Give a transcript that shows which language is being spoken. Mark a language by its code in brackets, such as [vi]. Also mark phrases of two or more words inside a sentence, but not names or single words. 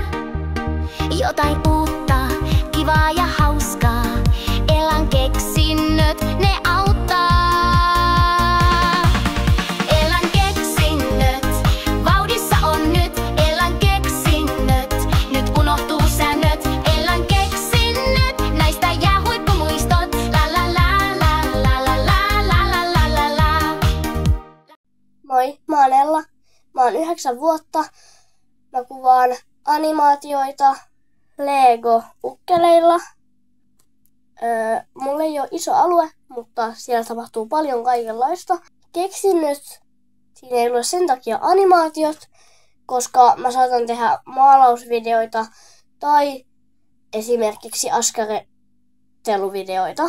[fi] Jotain uutta, kivaa ja hauskaa, elän keksinnöt, ne auttaa. Elän keksinnöt, vauhdissa on nyt, elän keksinnöt, nyt unohtuu säännöt. Elän keksinnöt, näistä jää huippumuistot, la la la la la la la la la la la. Moi, mä oon Ella. Mä oon 9 vuotta. Mä kuvaan animaatioita Lego-ukkeleilla. Mulla ei ole iso alue, mutta siellä tapahtuu paljon kaikenlaista. Keksinnöt, siinä ei ole sen takia animaatiot, koska mä saatan tehdä maalausvideoita tai esimerkiksi askarteluvideoita.